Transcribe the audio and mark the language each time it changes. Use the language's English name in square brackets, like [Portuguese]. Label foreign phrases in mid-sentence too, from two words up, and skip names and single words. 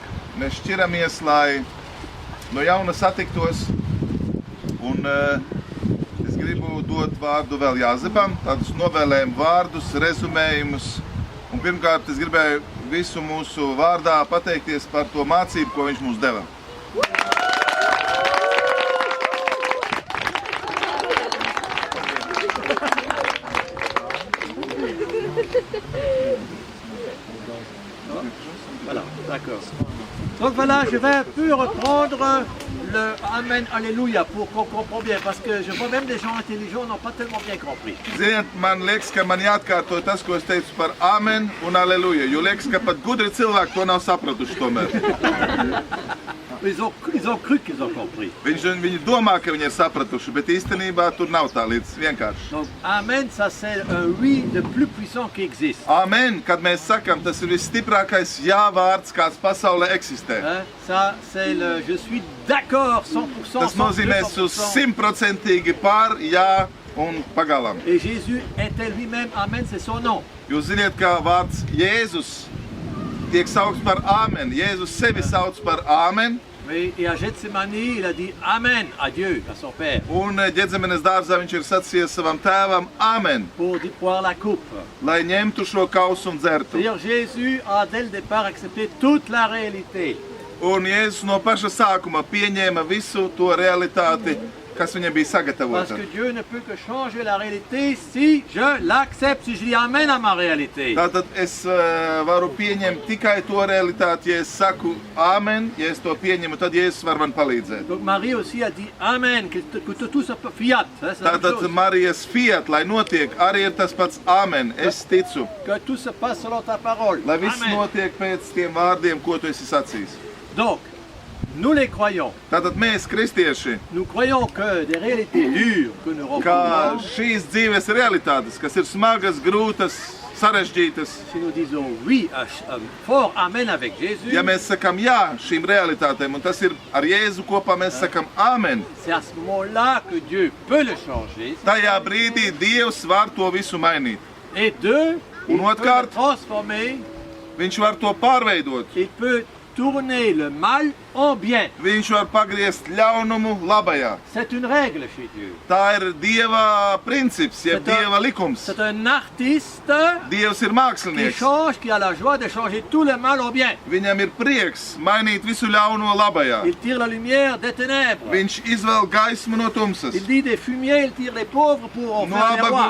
[Latvian] Mēs šķiramies, lai no jauna satiktos. Un es gribu dot vārdu vēl Jāzepam, tādus novēlējumu vārdus, rezumējumus. Un pirmkārt, es gribēju visu mūsu vārdā pateikties par to mācību, ko viņš mums deva. [French] Voilà, d'accord. Donc voilà, je vais un peu reprendre le Amen, Alléluia pour qu'on comprenne bien, parce que je vois même des gens intelligents n'ont pas tellement bien compris. [Latvian] Ziniet, man liekas, ka man jāatkārto tas, ko es teicu par Amen un Aleluja, jo liekas, ka pat gudri cilvēki to nav sapratuši tomēr. [French] Ils ont cru qu'ils ont compris. [Latvian] Viņi domā, ka viņi ir sapratuši, bet īstenībā tur nav tā līdz vienkārši. [French] Donc, Amen, ça c'est un oui le plus puissant qui existe. [Latvian] Amen, kad mēs sakam, tas ir visstiprākais jā vārds, kāds pasaulē eksistē. [French] Ça c'est le je suis d'accord 100%. [Latvian] Tas nozīmē, es 100% par jā un pagalam. [French] Et Jésus était lui-même Amen, c'est son nom. [Latvian] Jūs ziniet, ka vārds Jēzus tiek saukts par Āmen. Jēzus sevi sauc par Āmen. [French] Et à Gethsemane, il a dit Amen à Dieu, à son Père. [Latvian] Un Ģedzemenes dārzā viņš ir sacījis savam tēvam Āmen. [French] Pour boire la coupe. [Latvian] Lai ņemtu šo kausu un dzertu. [French] C'est-à-dire Jésus a dès le départ accepté toute la réalité. [Latvian] Un Jēzus no paša sākuma pieņēma visu to realitāti, kas viņam bija sagatavota. [French] Parce que Dieu ne peut que changer la réalité si je l'accepte, si je dis Amen à ma réalité. [Latvian] Tātad es varu pieņemt tikai to realitāti, ja es saku Āmen, ja es to pieņemu, tad Jēzus var man palīdzēt. [French] Donc Marie aussi a dit Amen, que tout ça fiat. [Latvian] Tātad Marijas fiat, lai notiek, arī ir tas pats Āmen, es ticu. [French] Que tout se passe selon ta parole. [Latvian] Lai viss notiek pēc tiem vārdiem, ko tu esi sacījis. [French] Donc, nous les croyons. [Latvian] Tātad mēs, kristieši, [French] nous croyons que des réalités dures que nous rencontrons, [Latvian] ka šīs dzīves realitātes, kas ir smagas, grūtas, sarežģītas, [French] si nous disons oui, fort Amen avec Jésus, [Latvian] ja mēs sakam jā šīm realitātēm, un tas ir ar Jēzu kopā, mēs sakam Āmen. [French] C'est à ce moment-là que Dieu peut le changer. [Latvian] Tajā brīdī Dievs var to visu mainīt. [French] Et deux, [Latvian] un otrkārt, [French] transformer, [Latvian] viņš var to pārveidot. [French] Il peut tourner le mal en bien. [Latvian] Viņš var pagriezt ļaunumu labajā. [French] C'est une règle chez Dieu. [Latvian] Tā ir Dieva princips, jeb Dieva likums. [French] C'est un artiste [Latvian] Dievs ir mākslinieks, [French] qui change, qui a la joie de changer tout le mal en bien. [Latvian] Viņam ir prieks mainīt visu ļauno labajā. [French] Il tire la lumière des ténèbres. [Latvian] Viņš izvelk gaismu no tumsas. [French] Il dit des fumiers, il tire les pauvres pour en faire les rois.